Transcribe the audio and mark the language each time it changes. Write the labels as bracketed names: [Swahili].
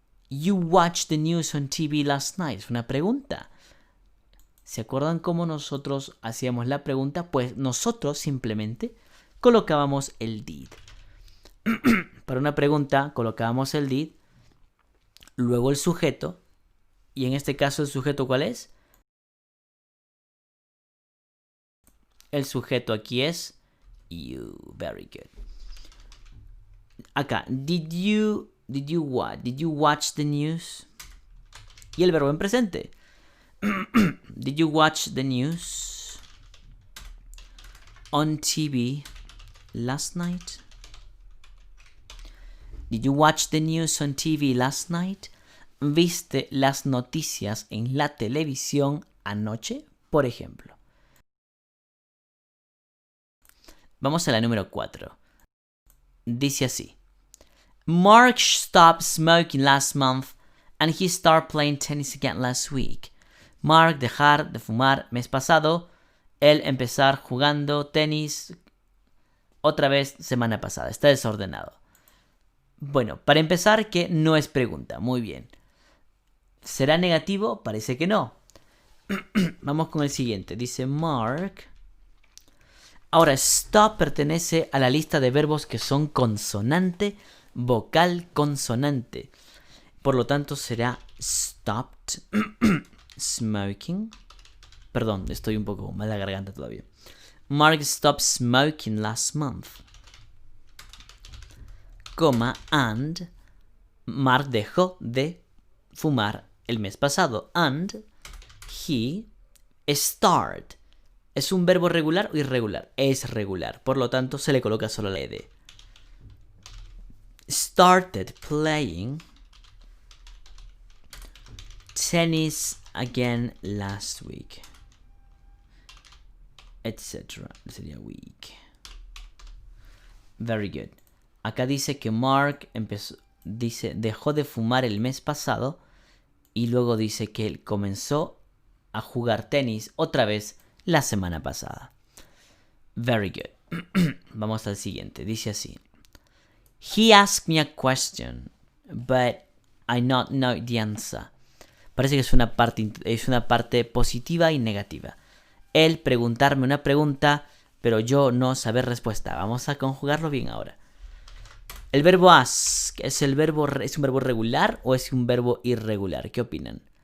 [English] You watched the news on TV last night. [Spanish] Es una pregunta. ¿Se acuerdan cómo nosotros hacíamos la pregunta? Pues nosotros simplemente colocábamos el did. Para una pregunta colocábamos el did, luego el sujeto, y en este caso el sujeto ¿cuál es? El sujeto aquí es you. [English] Very good. [Spanish] Acá, [English] did you watch the news? [Spanish] Y el verbo en presente. [English] Did you watch the news on TV last night? Did you watch the news on TV last night? [Spanish] ¿Viste las noticias en la televisión anoche? Por ejemplo. Vamos a la número 4. Dice así. [English] Mark stopped smoking last month and he started playing tennis again last week. [Spanish] Mark dejar de fumar mes pasado, él empezar jugando tenis otra vez semana pasada. Está desordenado. Bueno, para empezar, que no es pregunta. Muy bien. ¿Será negativo? Parece que no. Vamos con el siguiente. Dice Mark. Ahora, stop pertenece a la lista de verbos que son consonante, vocal, consonante. Por lo tanto, será stopped smoking. Perdón, estoy un poco mal de la garganta todavía. [English] Mark stopped smoking last month. [Spanish] Coma, and Mark dejó de fumar el mes pasado. [English] And he started. [Spanish] ¿Es un verbo regular o irregular? Es regular. Por lo tanto, se le coloca solo la ed. [English] Started playing tennis again last week. [Spanish] Etc. Sería week. [English] Very good. [Spanish] Acá dice que Mark dejó de fumar el mes pasado y luego dice que él comenzó a jugar tenis otra vez la semana pasada. [English] Very good. [Spanish] Vamos al siguiente. Dice así. [English] He asked me a question, but I not know the answer. [Spanish] Parece que es una parte positiva y negativa. Él preguntarme una pregunta, pero yo no saber respuesta. Vamos a conjugarlo bien ahora. El verbo ask, ¿es un verbo regular o es un verbo irregular? ¿Qué opinan?